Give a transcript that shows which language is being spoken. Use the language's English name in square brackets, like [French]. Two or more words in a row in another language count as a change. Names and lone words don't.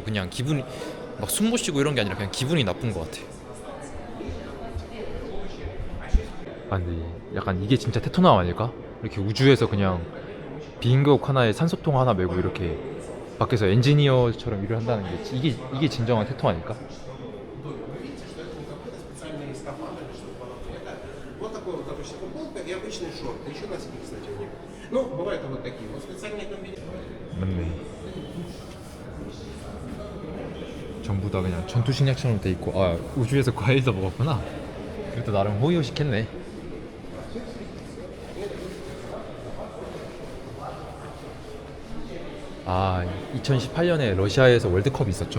[Korean] 그냥 기분이 막 숨 못 쉬고 이런 게 아니라 그냥 기분이 나쁜 것 같아. 근데 약간 이게 진짜 테토남 아닐까? 이렇게 우주에서 그냥 비행기옥 하나에 산소통 하나 메고 이렇게 밖에서 엔지니어처럼 일을 한다는 게 이게 진정한 테토 아닐까? [Russian] Вот такой вот обычный футболка и обычный шорт. Еще носки, кстати, у них. Ну, бывают вот такие. Вот специальные комбинезоны. [Korean] 맞네. 전부 다 그냥 전투식량처럼 돼 있고. 우주에서 과일도 먹었구나. 그래도 나름 호의호식했네. 아, 2018년에 러시아에서 월드컵이 있었죠.